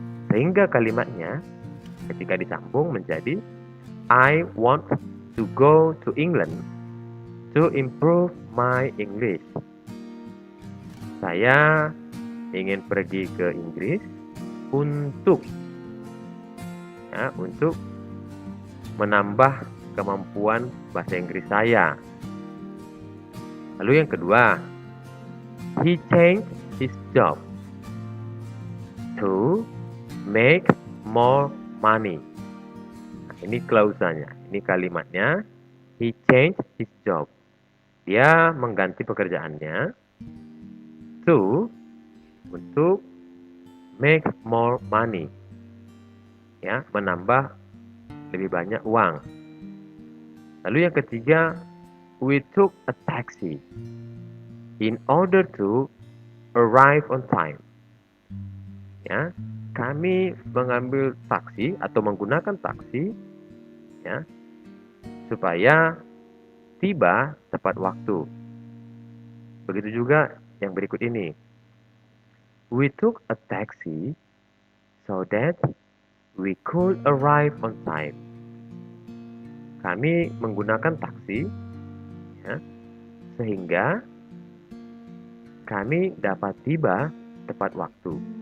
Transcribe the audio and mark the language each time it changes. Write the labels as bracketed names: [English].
[Indonesian] Sehingga kalimatnya ketika disambung menjadi [English] I want to go to England to improve my English. [Indonesian] Saya ingin pergi ke Inggris untuk menambah kemampuan bahasa Inggris saya. Lalu yang kedua, [English] he changed his job to make more money. [Indonesian] Nah, ini klausanya, ini kalimatnya. [English] He changed his job. [Indonesian] Dia mengganti pekerjaannya untuk [English] make more money. [Indonesian] Ya, menambah lebih banyak uang. Lalu yang ketiga, [English] we took a taxi in order to arrive on time. [Indonesian] Ya, kami mengambil taksi atau menggunakan taksi ya supaya tiba tepat waktu. Begitu juga yang berikut ini. [English] We took a taxi so that we could arrive on time. [Indonesian] Kami menggunakan taksi ya, sehingga kami dapat tiba tepat waktu.